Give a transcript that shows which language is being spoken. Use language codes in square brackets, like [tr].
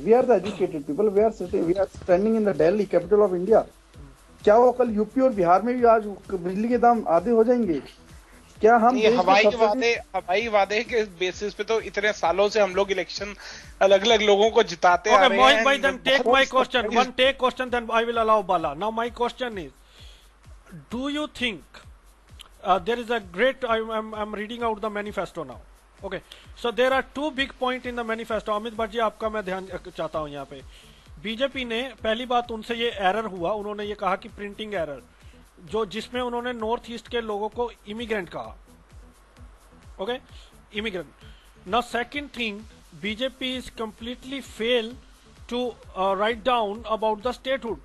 [en] We are the educated people, we are standing in the Delhi capital of India. [hi] क्या वो कल UP और बिहार में भी आज बिजली के दाम आधे हो जाएंगे? क्या हम हवाई वादे के बेसिस पे तो इतने सालों से हम लोग इलेक्शन अलग अलग लोगों को जिताते आ रहे हैं। [en] Mohit bhai, then take my question. One take question, then I will allow Bala. Now my question is, do you think there is a great, I'm reading out the manifesto now. Okay, so there are two big point in the manifesto. [hi] Amit Bhatt ji, आपका मैं ध्यान चाहता हूं यहाँ पे। BJP ने पहली बात उनसे ये एरर हुआ, उन्होंने ये कहा कि प्रिंटिंग एरर, जिसमें उन्होंने नॉर्थ ईस्ट के लोगों को इमिग्रेंट कहा। [en] Okay, immigrant. Now second thing, BJP is completely fail to write down about the statehood.